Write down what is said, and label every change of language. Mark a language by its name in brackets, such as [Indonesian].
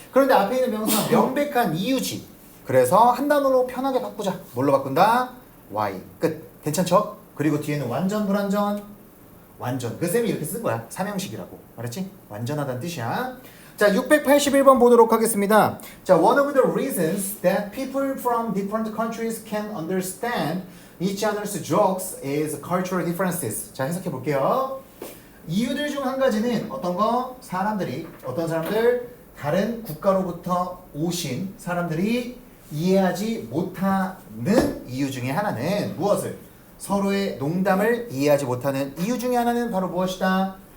[Korean] 그런데 앞에 있는 명사 명백한 이유지. 그래서 한 단어로 편하게 바꾸자. 뭘로 바꾼다? Y. 끝. 괜찮죠? 그리고 뒤에는 완전 불완전? 완전. 그 쌤이 이렇게 쓴 거야. 삼형식이라고. 알았지? 완전하다는 뜻이야. 자, 681번 보도록 하겠습니다. [English] 자, one of the reasons that people from different countries can understand each other's jokes is cultural differences. [Korean] 자, 해석해 볼게요. 이유들 중 한 가지는 어떤 거? 어떤 사람들? 다른 국가로부터 오신 사람들이 이해하지 못하는 이유 중에 하나는 무엇을? 서로의 농담을 이해하지 못하는 이유 중에 하나는 바로 무엇이다?